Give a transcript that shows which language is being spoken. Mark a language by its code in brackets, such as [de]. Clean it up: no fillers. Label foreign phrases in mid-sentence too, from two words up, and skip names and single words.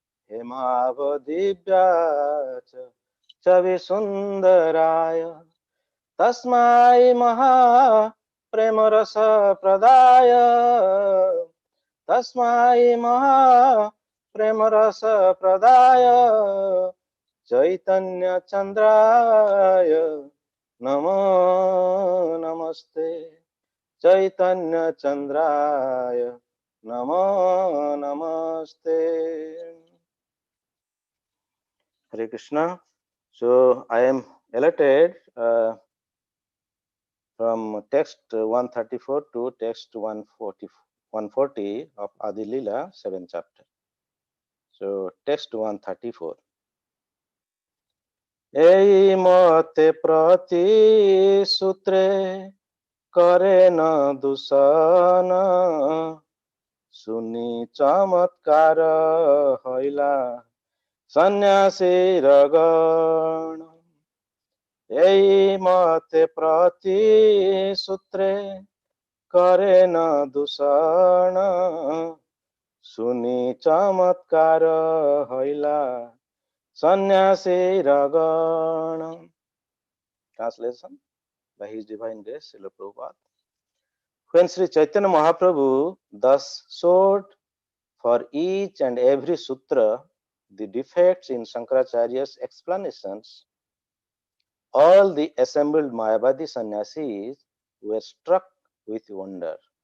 [sa] हेमावदिभ्यच छविसुन्दराय, तस्मै महा प्रेमरस प्रदाय, तस्मै महा प्रेमरस प्रदाय, चैतन्य चन्द्राय नमो नमस्ते, चैतन्य चन्द्राय नमो नमस्ते. Hare Krishna. [en] So I am elated from text 134 to text 140 of Adilila 7th chapter. So text [bn] 134. এই মতে প্রতি সূত্রে করে ন দূষণ শুনি চমৎকার হৈলা সন্ন্যাসী রগণ এই মতে প্রতি সূত্রে করে ন দূষণ শুনি চমৎকার হৈলা সন্ন্যাসী রগণ. [en] Translation by His Divine Grace, Srila Prabhupada. When Sri Chaitanya Mahaprabhu thus showed for each and every sutra the defects in Shankaracharya's explanations, all the assembled Mayavadi sannyasis were struck with wonder.